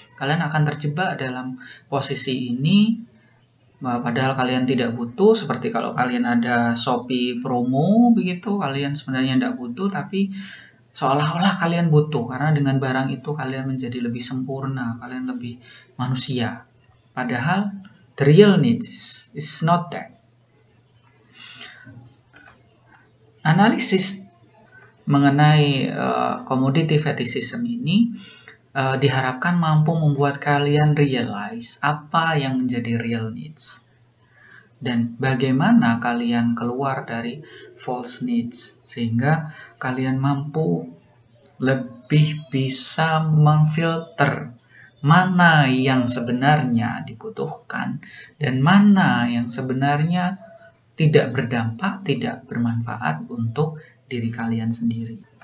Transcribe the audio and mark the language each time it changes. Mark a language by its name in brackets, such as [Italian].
[Indonesian] Kalian akan terjebak dalam posisi ini padahal kalian tidak butuh, seperti kalau kalian ada Shopee promo begitu, kalian sebenarnya tidak butuh tapi seolah-olah kalian butuh karena dengan barang itu kalian menjadi lebih sempurna, kalian lebih manusia. Padahal [English] the real needs is not that. [Indonesian] Analisis mengenai commodity fetishism ini diharapkan mampu membuat kalian realize apa yang menjadi real needs dan bagaimana kalian keluar dari false needs sehingga kalian mampu lebih bisa memfilter mana yang sebenarnya dibutuhkan dan mana yang sebenarnya tidak berdampak, tidak bermanfaat untuk diri kalian sendiri.